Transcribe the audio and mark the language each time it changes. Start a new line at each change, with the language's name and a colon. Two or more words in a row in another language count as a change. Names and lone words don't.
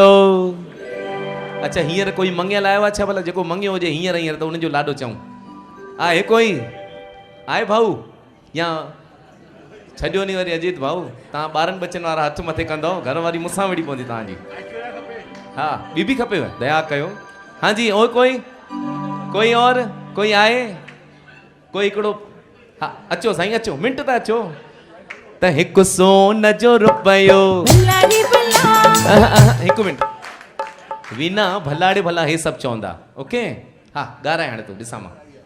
Sindhi: अच्छा हींअर कोई मंगियल आयो आहे छा भला जेको मंगियो हुजे हींअर हींअर त उनजो लाॾो चऊं? आहे कोई? आहे भाऊ या छॾियो नी वरी अजीत भाऊ? तव्हां ॿारनि बच्चनि वारा हथ मथे कंदव, घर वारी मूंसां वेड़ी पवंदी तव्हांजी। हा ॿी बि खपेव? दया कयो।
Hindi: हाँ जी और कोई और कोई
Sindhi: आहे? कोई हिकिड़ो हा अचो साईं अचो, मिंट त अचो। त हिकु सोन जो रुपयो। हिकु मिंट वीना भलाड़े भला हे सभु चवंदा ओके? हा ॻाराए हाणे तूं ॾिसां मां।